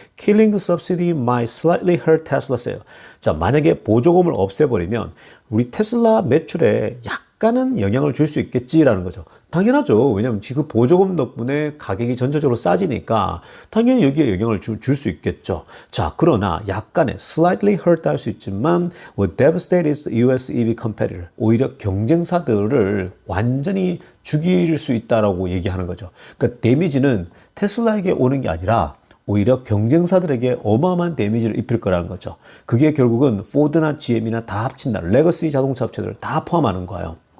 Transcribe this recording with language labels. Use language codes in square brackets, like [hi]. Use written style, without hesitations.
[en] Killing the subsidy might slightly hurt Tesla sale. [ko] 자, 만약에 보조금을 없애버리면 우리 테슬라 매출에 약간은 영향을 줄 수 있겠지라는 거죠. 당연하죠. 왜냐하면 지금 보조금 덕분에 가격이 전체적으로 싸지니까 당연히 여기에 영향을 줄 수 있겠죠. 자, 그러나 약간의 [en] slightly hurt [ko] 할 수 있지만 [en] would devastate its US EV competitor. [ko] 오히려 경쟁사들을 완전히 죽일 수 있다라고 얘기하는 거죠. 그러니까 데미지는 테슬라에게 오는 게 아니라 오히려 경쟁사들에게 어마어마한 데미지를 입힐 거라는 거죠. 그게 결국은 포드나 GM이나 다 합친다. 레거시 자동차 업체들을 다 포함하는 거예요.